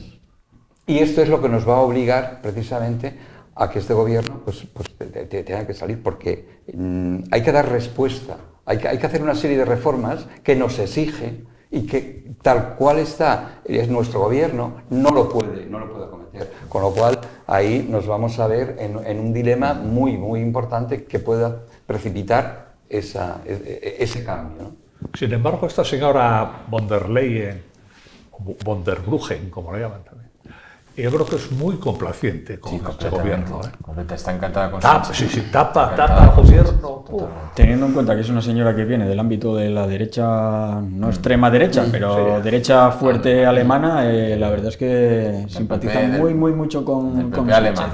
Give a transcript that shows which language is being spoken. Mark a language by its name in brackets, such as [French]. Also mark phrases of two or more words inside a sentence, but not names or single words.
[Spanish] Y esto es lo que nos va a obligar precisamente a que este gobierno pues tenga que salir, porque hay que dar respuesta, hay que hacer una serie de reformas que nos exige y que tal cual está es nuestro gobierno no lo puede acometer. Con lo cual ahí nos vamos a ver en un dilema muy importante que pueda precipitar ese cambio, ¿no? Sin embargo, esta señora von der Leyen, von der Bruggen, como la llaman también, yo creo que es muy complaciente con este gobierno. Está encantada con tapa al gobierno. Teniendo en cuenta que es una señora que viene del ámbito de la derecha, no extrema derecha, pero derecha fuerte alemana, la verdad es que simpatiza mucho con Sánchez.